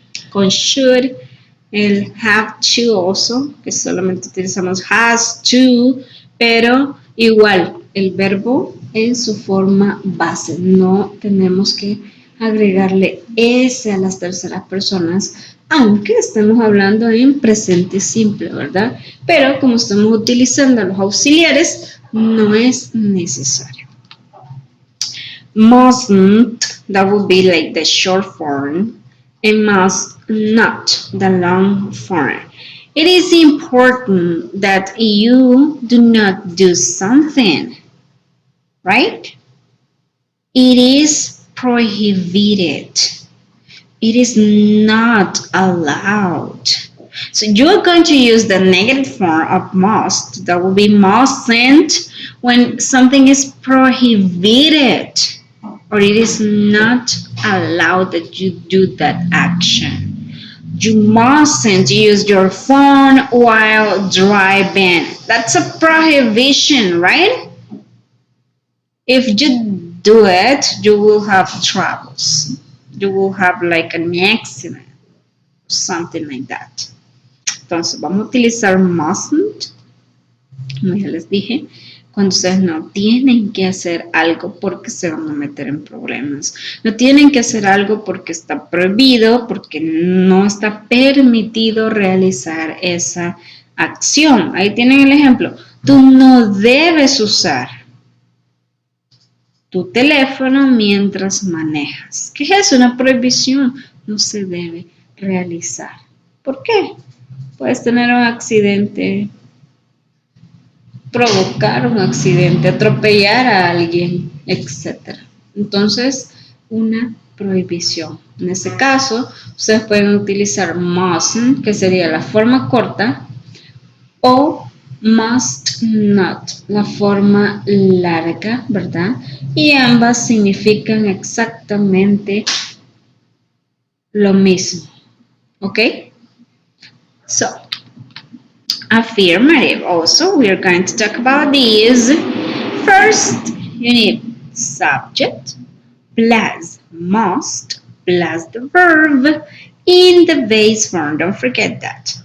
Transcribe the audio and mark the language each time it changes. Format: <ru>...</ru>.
<es>Con should, el have to also, que solamente utilizamos has to, pero igual el verbo en su forma base. No tenemos que agregarle s a las terceras personas, aunque estemos hablando en presente simple, ¿verdad? Pero como estamos utilizando los auxiliares, no es necesario.</es> <en>Mustn't, that would be like the short form, and must not, the long form. It is important that you do not do something, right? It is prohibited. It is not allowed. So you're going to use the negative form of must. That will be mustn't when something is prohibited or it is not allowed that you do that action. You mustn't use your phone while driving. That's a prohibition, right? If you do it, you will have troubles. You will have like an accident, something like that.</en> <es>Entonces, vamos a utilizar mustn't, como ya les dije, cuando ustedes no tienen que hacer algo porque se van a meter en problemas. No tienen que hacer algo porque está prohibido, porque no está permitido realizar esa acción. Ahí tienen el ejemplo. Tú no debes usar tu teléfono mientras manejas. ¿Qué es eso? Una prohibición. No se debe realizar. ¿Por qué? Puedes tener un accidente, provocar un accidente, atropellar a alguien, etc. Entonces, una prohibición. En este caso, ustedes pueden utilizar mustn't, que sería la forma corta, o must not, la forma larga, ¿verdad? Y ambas significan exactamente lo mismo, ¿ok?</es> <en>So, affirmative also, we are going to talk about these. First, you need subject plus must plus the verb in the base form. Don't forget that.</en>